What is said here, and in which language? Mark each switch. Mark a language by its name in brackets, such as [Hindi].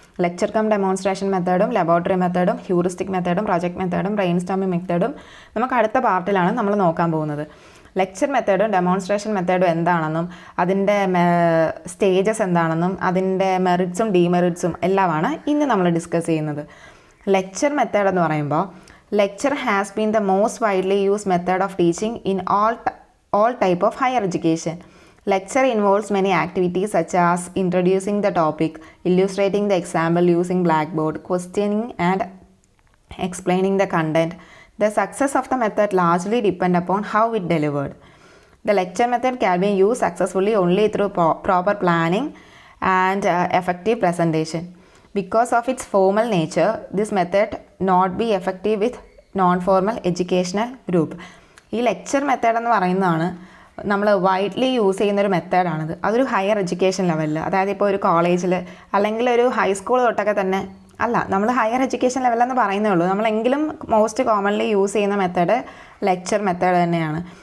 [Malayalam] Lecture come demonstration മെത്തേഡും laboratory മെത്തേഡും heuristic മെത്തേഡും project മെത്തേഡും brain storming മെത്തേഡും നമുക്ക് അടുത്ത പാർട്ടിലാണ് നമ്മൾ നോക്കാൻ പോകുന്നത്. ലെക്ചർ മെത്തേഡും ഡെമോൺസ്ട്രേഷൻ മെത്തേഡും എന്താണെന്നും അതിൻ്റെ സ്റ്റേജസ് എന്താണെന്നും അതിൻ്റെ മെറിറ്റ്സും ഡീമെറിറ്റ്സും എല്ലാമാണ് ഇന്ന് നമ്മൾ ഡിസ്കസ് ചെയ്യുന്നത്. ലെക്ചർ മെത്തേഡ് എന്ന് പറയുമ്പോൾ [English] lecture has been the most widely used method of teaching in all type of higher education. Lecture involves many activities such as introducing the topic, illustrating the example using blackboard, questioning and explaining the content. The success of the method largely depend upon how it delivered. The lecture method can be used successfully only through proper planning and effective presentation. Because of its formal nature, this method not be effective with non-formal educational group. [Malayalam] ഈ lecture method എന്ന് പറയുന്നതാണ് നമ്മൾ widely use ചെയ്യുന്നൊരു മെത്തേഡാണിത്. അതൊരു higher education ലെവലിൽ, അതായത് ഇപ്പോൾ ഒരു കോളേജിൽ അല്ലെങ്കിൽ ഒരു ഹൈസ്കൂൾ തൊട്ടൊക്കെ തന്നെ അല്ല, നമ്മൾ ഹയർ എഡ്യൂക്കേഷൻ ലെവലെന്ന് പറയുന്നേ ഉള്ളൂ. നമ്മളെങ്കിലും മോസ്റ്റ് കോമൺലി യൂസ് ചെയ്യുന്ന മെത്തേഡ് ലെക്ചർ മെത്തേഡ് തന്നെയാണ്.